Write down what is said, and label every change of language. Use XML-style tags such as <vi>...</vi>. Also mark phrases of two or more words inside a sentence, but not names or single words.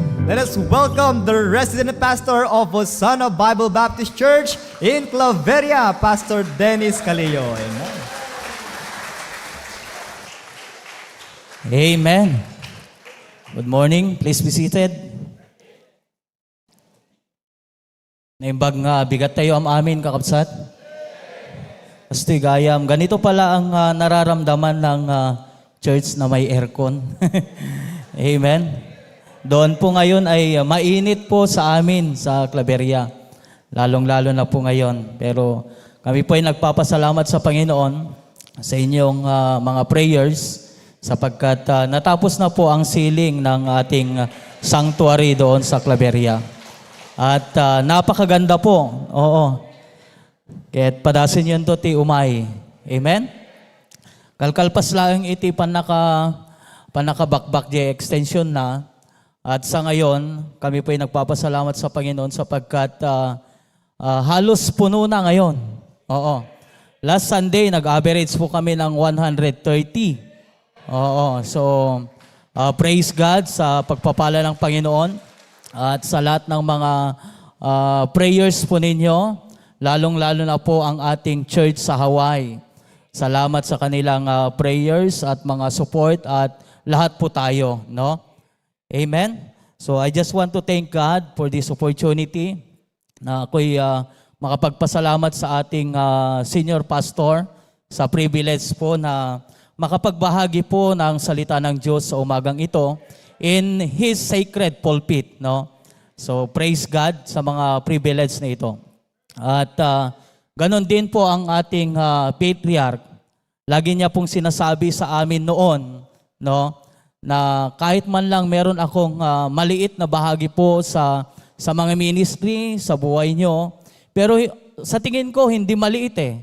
<en>Let us welcome the resident pastor of Hosanna Bible Baptist Church in Claveria, Pastor Dennis Calillo. Amen. Amen. Good morning. Please be seated.</en> <ilo>Naimbag nga, bigat tayo am amin, kakapsat. Astoy gayam.</ilo> <tl>Ganito pala ang nararamdaman ng church na may aircon. Amen. Doon po ngayon ay mainit po sa amin sa Claveria. Lalong-lalo na po ngayon. Pero kami po ay nagpapasalamat sa Panginoon sa inyong mga prayers sapagkat natapos na po ang sealing ng ating sanctuary doon sa Claveria. At napakaganda po. Oo.</tl> <ilo>Kaya't padasin yun to ti umay. Amen? Kalkalpas lang iti panakabakbak di extension na.</ilo> <tl>At sa ngayon, kami po ay nagpapasalamat sa Panginoon sapagkat halos puno na ngayon. Oo.</tl> <en>Last Sunday,</en> <tl>nag-average po kami ng 130. Oo. So,</tl> <en>praise God</en> <tl>sa pagpapala ng Panginoon at sa lahat ng mga prayers po ninyo, lalong-lalo na po ang ating church sa Hawaii. Salamat sa kanilang prayers at mga support at lahat po tayo, no? Amen?</tl> <en>So I just want to thank God for this opportunity</en> <tl>na ako'y makapagpasalamat sa ating senior pastor sa privilege po na makapagbahagi po ng salita ng Diyos sa umagang ito</tl> <en>in His sacred pulpit,</en> <tl>no?</tl> <en>So praise God</en> <tl>sa mga privilege na ito. At ganon din po ang ating patriarch. Lagi niya pong sinasabi sa amin noon, no, na kahit man lang meron akong maliit na bahagi po sa mga ministry, sa buhay nyo, pero sa tingin ko hindi maliit eh.</tl>